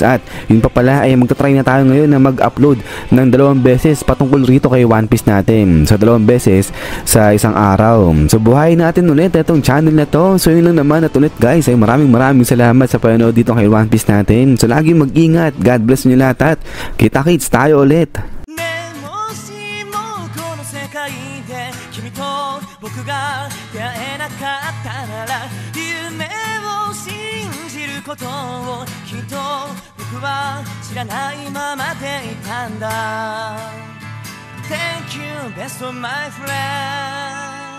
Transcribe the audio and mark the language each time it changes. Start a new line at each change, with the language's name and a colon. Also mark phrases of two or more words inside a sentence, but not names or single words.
Filipino: At yun pa pala ay magta-try na tayo ngayon na mag-upload ng 2 beses patungkol rito kay One Piece natin. So 2 beses sa isang araw. So buhayin natin ulit itong channel na to. So yun lang naman at ulit guys ay maraming salamat sa panonood dito kay One Piece natin. So lagi mag-ingat.
English: God bless
Filipino: nyo lahat at kita-kits tayo ulit.
Japanese: 僕が出会えなかったなら夢を信じることをきっと僕は知らないままでいたんだ
English: Thank you best of my friend